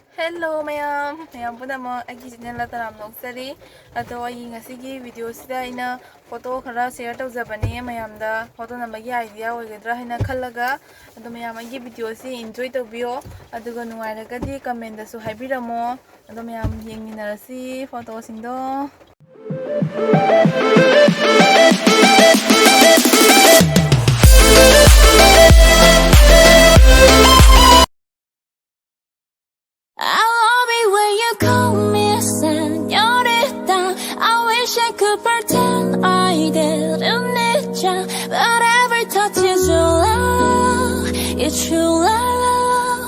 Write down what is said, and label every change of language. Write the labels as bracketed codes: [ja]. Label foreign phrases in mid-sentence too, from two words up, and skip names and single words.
[mni] Hello Mayam Punama Agi channel Taram Noksari Ato Ayi Ngasigi video sida ina photo khara share tawjabani mayamda photo namagi idea oigadra haina khallaga ado mayam agi video si enjoy tawbiyo aduga nungairagadi comment da su haibiramo ado mayam yengminarasi photo singdo [en] I love it when you call me señorita. I wish I could pretend I didn't need ya, but every touch is your love, it's your love.